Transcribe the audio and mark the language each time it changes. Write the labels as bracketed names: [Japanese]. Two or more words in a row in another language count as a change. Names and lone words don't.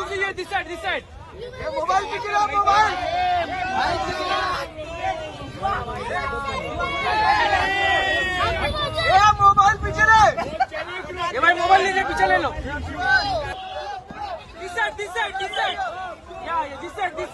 [English] this side. [Hindi] मोबाइल पीछे लो, मोबाइल मोबाइल पीछे ले। ये भाई मोबाइल लीजिए, पीछे ले लो। [English] This side. Yeah, this side.